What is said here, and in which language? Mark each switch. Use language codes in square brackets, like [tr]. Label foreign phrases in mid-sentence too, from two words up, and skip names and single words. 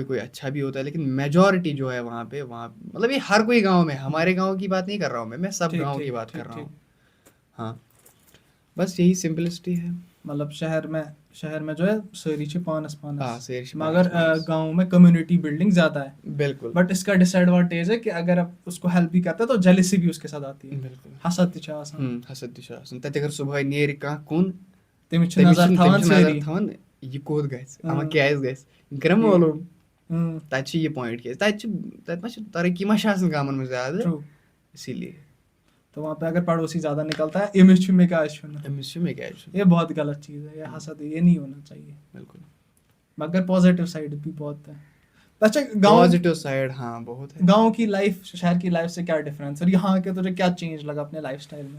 [hi] कोई अच्छा भी होता है लेकिन मेजोरिटी जो है वहाँ पे वहाँ मतलब ये हर कोई गांव में हमारे गांव की बात नहीं कर रहा हूँ मैं सब गांव की बात कर रहा हूँ हाँ बस यही सिंपलिसिटी है मतलब शहर में जो है सारी ची पानस हाँ सारी मगर गांव में कम्युनिटी बिल्डिंग ज्यादा है बिल्कुल बट इसका डिसएडवांटेज है कि अगर आप उसको हेल्प भी करते हैं तो जेलसी भी उसके साथ आती है बिल्कुल [ks] हसद तच आसान हसद तच आसान तत अगर सुबह नेर कहाँ कुन तमिस छ नजर थावन सारी थवन ये कोत गस अमा कैस गस कर मालूम तत ये पॉइंट के तत मा तरक्की मा गामन में ज्यादा इसीलिए [hi] तो वहाँ पे अगर पड़ोसी ज्यादा निकलता है इमेज में क्या ये बहुत गलत चीज है ये हसद ये नहीं होना चाहिए बिल्कुल मगर पॉजिटिव साइड भी बहुत है अच्छा पॉजिटिव साइड हाँ बहुत है गांव की लाइफ शहर की लाइफ से क्या डिफरेंस और यहाँ के तुझे क्या चेंज लगा अपने लाइफस्टाइल में